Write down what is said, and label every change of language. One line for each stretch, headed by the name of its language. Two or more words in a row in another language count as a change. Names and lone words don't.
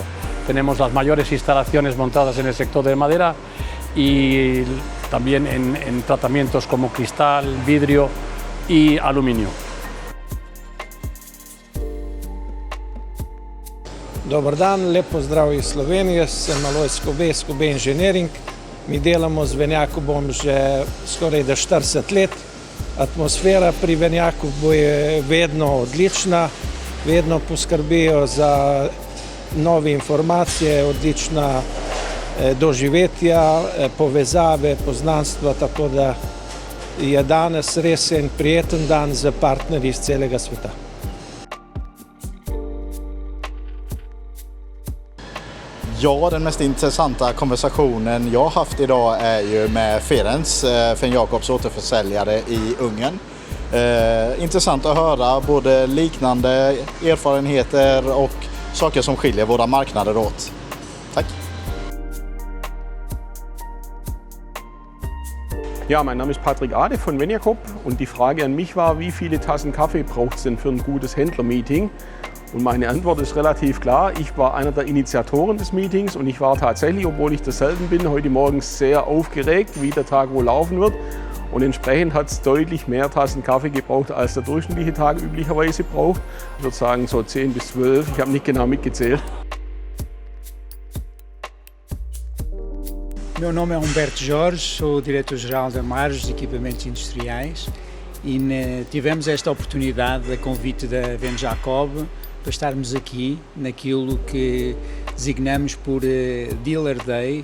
Spanish: Tenemos las mayores instalaciones montadas en el sector de madera y también en tratamientos como cristal, vidrio y aluminio.
Slovenian: Dobar dan, lep pozdrav iz Slovenije, sem Alojz Skobe, Skobe Engineering. Mi delamo z Venjacobom že skoraj 40 let. Atmosfera pri Venjacobu je vedno odlična, vedno poskrbijo za nove informacije, odlična doživetja, povezave, poznanstva, tako da je danes res en prijeten dan za partnerji iz celega sveta.
Swedish: Ja, den mest intressanta konversationen jag har haft idag är ju med Ferenc, Venjacobs återförsäljare i Ungern. Intressant att höra både liknande erfarenheter och saker som skiljer våra marknader åt. Tack!
German: Ja, mein Name ist Patrick Ade von Venjacob und die Frage an mich war, wie viele Tassen Kaffee braucht es denn für ein gutes Händlermeeting? Und meine Antwort ist relativ klar. Ich war einer der Initiatoren des Meetings und ich war tatsächlich, obwohl ich das selten bin, heute Morgen sehr aufgeregt, wie der Tag wohl laufen wird. Und entsprechend hat es deutlich mehr Tassen Kaffee gebraucht, als der durchschnittliche Tag üblicherweise braucht. Ich würde sagen so 10 bis 12, ich habe nicht genau mitgezählt.
Portuguese: Meu nome é Humberto Jorge, sou diretor-geral da Marges de Equipamentos Industriais e tivemos esta oportunidade, a convite da Venjacob, para estarmos aqui naquilo que designamos por Dealer Day,